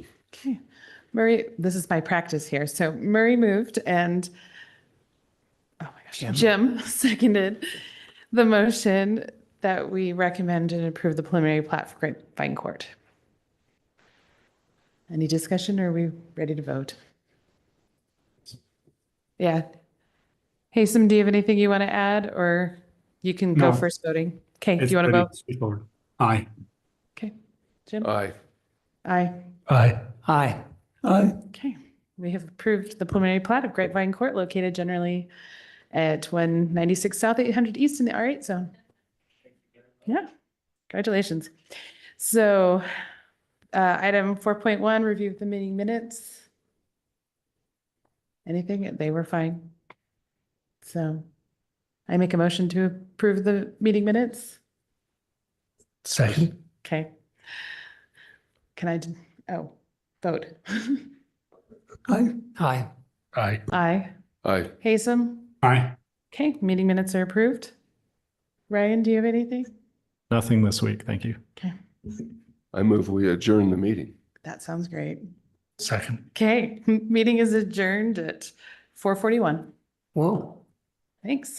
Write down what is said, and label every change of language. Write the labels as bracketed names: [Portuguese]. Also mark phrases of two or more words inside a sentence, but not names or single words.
[English] Okay, Murray, this is my practice here. So Murray moved and, oh my gosh, Jim seconded the motion that we recommend and approve the preliminary plat for Grapevine Court. Any discussion, or are we ready to vote? Yeah. Haysom, do you have anything you want to add, or you can go No. first voting? Okay, do you want to vote? Straightforward. Aye. Okay, Jim? Aye. Aye. Aye. Aye. Aye. Okay, we have approved the preliminary plat of Grapevine Court located generally at 196 South, 800 East in the R8 zone. Yeah, congratulations. So item 4.1, review of the meeting minutes. Anything? They were fine. So I make a motion to approve the meeting minutes. Second. Okay. Can I, vote. Aye. Aye. Aye. Aye. Aye. Haysom? Aye. Okay, meeting minutes are approved. Ryan, do you have anything? Nothing this week, thank you. Okay, I move we adjourn the meeting. that sounds great. Second. Okay, meeting is adjourned at 4:41. Whoa. Thanks.